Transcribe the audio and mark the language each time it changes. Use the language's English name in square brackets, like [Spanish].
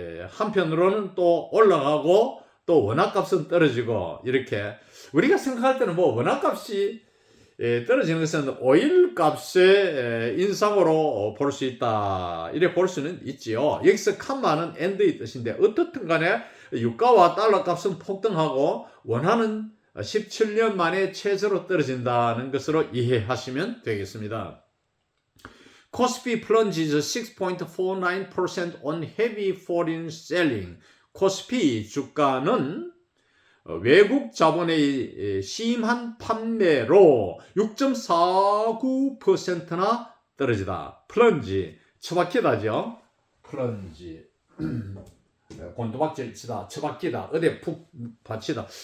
[Korean] 한편으로는 또 올라가고 또 원화 값은 떨어지고, 이렇게 우리가 생각할 때는 뭐 원화 값이 떨어지는 것은 오일 값의 인상으로 볼 수 있다 이래 볼 수는 있지요. 여기서 칸마는 end의 뜻인데 어떻든 간에 유가와 달러 값은 폭등하고 원화는 17년 만에 최저로 떨어진다는 것으로 이해하시면 되겠습니다. [English] 코스피 plunges 6.49% on heavy foreign selling. [Korean] 코스피 주가는 외국 자본의 심한 판매로 6.49%나 떨어지다. 플런지, 처박히다죠. 플런지. 곤두박질 치다, 처박히다, 어디에 푹 받치다.